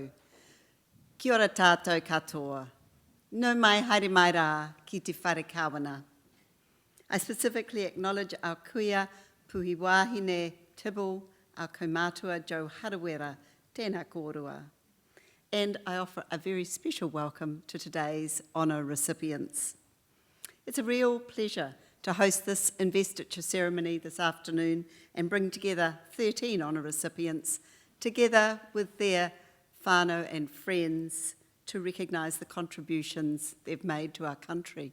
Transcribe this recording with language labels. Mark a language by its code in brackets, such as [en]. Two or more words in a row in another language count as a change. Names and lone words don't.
[mi] Kia ora tātou katoa. No mai haere mai rā ki te whare kawana. [en] I specifically acknowledge our kuia puhi wāhine Tibble, our kaumātua Joe Harawera, [mi] tēnā kōrua. [en] And I offer a very special welcome to today's honour recipients. It's a real pleasure to host this investiture ceremony this afternoon and bring together 13 honour recipients, together with their whānau and friends, to recognise the contributions they've made to our country.